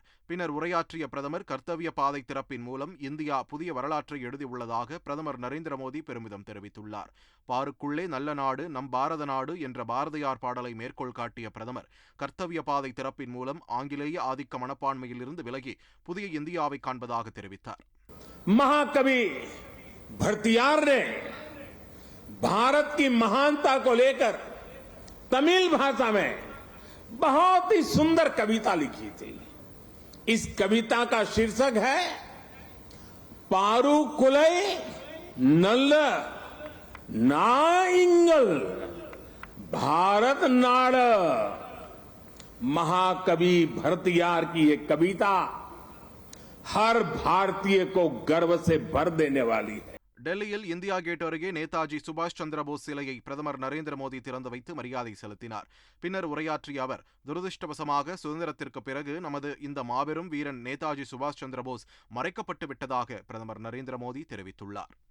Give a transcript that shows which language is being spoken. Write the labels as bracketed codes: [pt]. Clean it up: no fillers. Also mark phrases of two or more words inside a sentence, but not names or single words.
[ta] பின்னர் உரையாற்றிய பிரதமர் கர்த்தவ்ய பாதை திறப்பின் மூலம் இந்தியா புதிய வரலாற்றை எழுதியுள்ளதாக பிரதமர் நரேந்திர மோடி பெருமிதம் தெரிவித்துள்ளார். பாருக்குள்ளே நல்ல நாடு நம் பாரத நாடு என்ற பாரதியார் பாடலை மேற்கோள் காட்டிய பிரதமர் கர்த்தவ்ய பாதை திறப்பின் மூலம் ஆங்கிலேய ஆதிக்க மனப்பான்மையில் இருந்து விலகி புதிய இந்தியாவை காண்பதாக தெரிவித்தார். [hi] महाकवि भरतियार ने भारत की महानता को लेकर तमिल भाषा में बहुत ही सुंदर कविता लिखी थी. इस कविता का शीर्षक है [ta] பாருக்குள்ளே நல்ல நாடுங்கள் பாரத நாடு. [hi] महाकवि भरतियार की ये कविता हर भारतीय को गर्व से भर देने वाली है. [ta] டெல்லியில் இந்தியா கேட் அருகே நேதாஜி சுபாஷ் சந்திரபோஸ் சிலையை பிரதமர் நரேந்திர மோடி திறந்து வைத்து மரியாதை செலுத்தினார். பின்னர் உரையாற்றிய அவர், துரதிருஷ்டவசமாக சுதந்திரத்திற்கு பிறகு நமது இந்த மாபெரும் வீரன் நேதாஜி சுபாஷ் சந்திரபோஸ் மறைக்கப்பட்டு விட்டதாக பிரதமர் நரேந்திர மோடி தெரிவித்துள்ளார்.